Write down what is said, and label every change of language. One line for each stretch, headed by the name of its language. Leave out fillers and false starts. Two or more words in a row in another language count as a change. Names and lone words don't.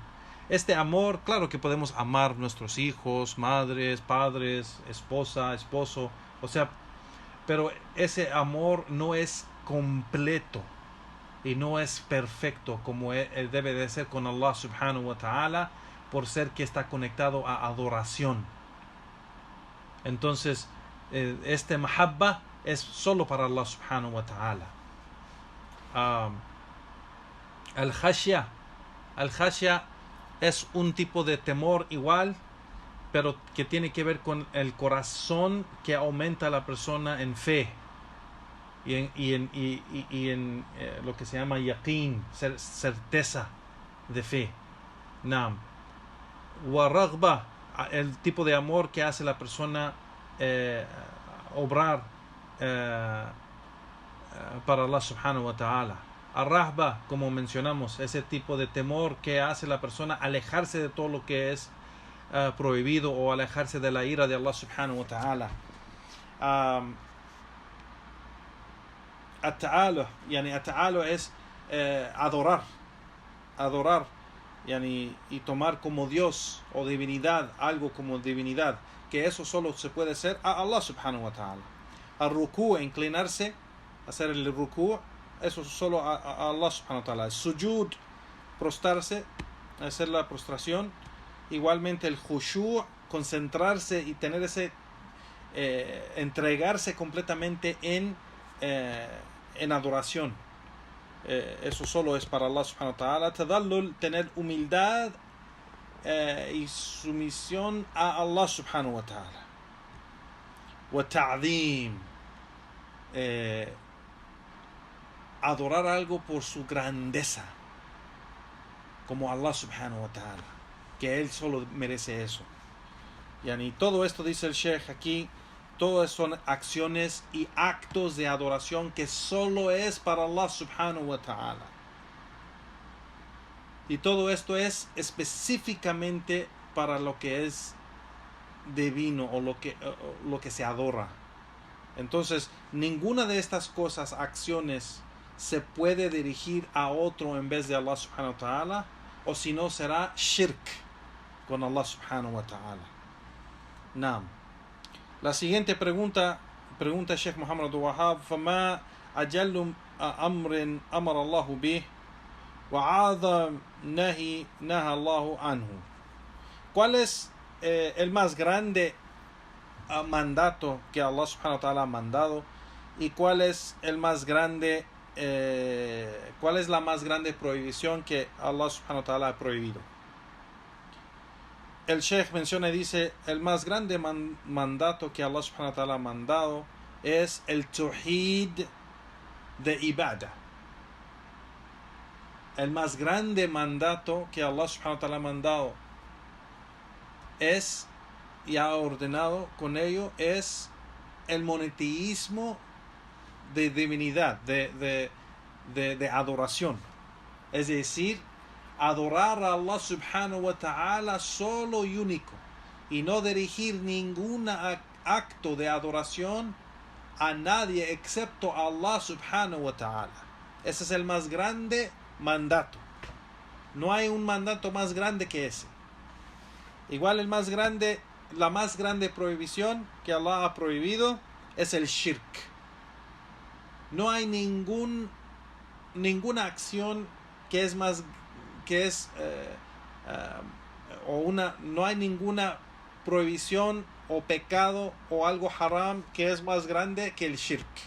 Spanish: Este amor, claro que podemos amar nuestros hijos, madres, padres, esposa, esposo, o sea, pero ese amor no es completo y no es perfecto como él debe de ser con
Arabic: الله سبحانه وتعالى,
Spanish: por ser que está conectado a adoración. Entonces, este mahabba es solo para
Arabic: الله سبحانه وتعالى.
Spanish: Al-khashya es un tipo de temor igual, pero que tiene que ver con el corazón, que aumenta a la persona en fe y en lo que se llama yaqeen, certeza de fe. Naam.
Arabic: ورغبة,
Spanish: el tipo de amor que hace la persona obrar para
Arabic: الله سبحانه وتعالى.
Spanish: Ar-Rahba, como mencionamos, ese tipo de temor que hace la persona alejarse de todo lo que es prohibido o alejarse de la ira de
Arabic: الله سبحانه وتعالى.
Spanish: At-ta'alu es adorar y tomar como Dios o divinidad, algo como divinidad, que eso solo se puede hacer a
Arabic: الله سبحانه وتعالى.
Spanish: Al-ruku, inclinarse, hacer el ruku, eso solo a
Arabic: الله سبحانه وتعالى.
Spanish: El sujud, prostrarse, hacer la prostración. Igualmente el khushu', concentrarse y tener ese entregarse completamente en adoración. Eso solo es para
Arabic: الله سبحانه وتعالى.
Spanish: Tadallul, tener humildad y sumisión a
Arabic: الله سبحانه وتعالى. وتعظيم,
Spanish: adorar algo por su grandeza, como
Arabic: الله سبحانه وتعالى,
Spanish: que Él solo merece eso. Y todo esto, dice el Sheikh aquí, todas son acciones y actos de adoración que solo es para
Arabic: الله سبحانه وتعالى.
Spanish: Y todo esto es específicamente para lo que es divino o lo que se adora. Entonces, ninguna de estas cosas, acciones, se puede dirigir a otro en vez de
Arabic: الله سبحانه وتعالى,
Spanish: o si no será shirk con
Arabic: الله سبحانه وتعالى.
Spanish: Naam. La siguiente pregunta
Arabic: Sheikh Muhammad Abdul Wahhab: فما أجل أمر أمر الله به وعظم نهي نهى الله عنه.
Spanish: ¿Cuál es el más grande mandato que
Arabic: الله سبحانه وتعالى
Spanish: ha mandado, y cuál es la más grande prohibición que
Arabic: الله سبحانه وتعالى
Spanish: ha prohibido? El Sheikh menciona y dice: el más grande mandato que
Arabic: الله سبحانه وتعالى
Spanish: ha mandado es el tawhid de ibadah. El más grande mandato que
Arabic: الله سبحانه وتعالى
Spanish: ha mandado es, y ha ordenado con ello, es el monoteísmo de divinidad, de adoración. Es decir, adorar a
Arabic: الله سبحانه وتعالى
Spanish: solo y único, y no dirigir ningún acto de adoración a nadie excepto a
Arabic: الله سبحانه وتعالى.
Spanish: Ese es el más grande mandato. No hay un mandato más grande que ese. Igual la más grande prohibición que Allah ha prohibido es el shirk. No hay ninguna acción no hay ninguna prohibición o pecado o algo haram que es más grande que el shirk.